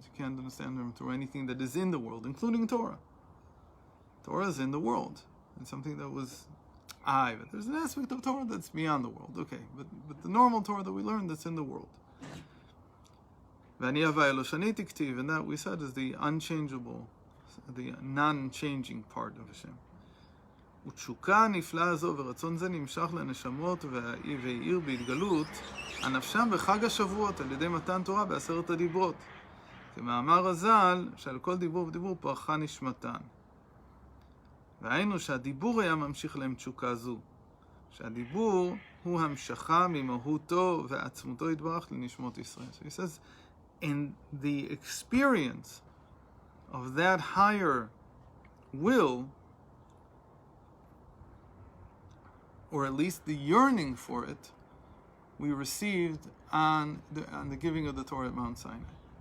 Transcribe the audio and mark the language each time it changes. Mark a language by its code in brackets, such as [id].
[en] You can't understand him through anything that is in the world, including Torah. Torah is in the world. It's something that was but there's an aspect of Torah that's beyond the world. Okay, but the normal Torah that we learn, that's in the world. And that we said is the unchangeable, the non-changing part of Hashem. [he] ותשוקה הנפלאה הזו ורצון זה נמשך לנשמות והעיר בהתגלות הנפשם בחג השבועות על ידי מתן תורה בעשרת הדיברות. כמאמר הז"ל שעל כל דיבור ודיבור פרחה נשמתן. והיינו שהדיבור היה ממשיך להם תשוקה זו. שהדיבור הוא המשכה ממהותו ועצמותו יתברך לנשמות ישראל. [en] So he says, in the experience of that higher will, or at least the yearning for it, we received on the giving of the Torah at Mount Sinai.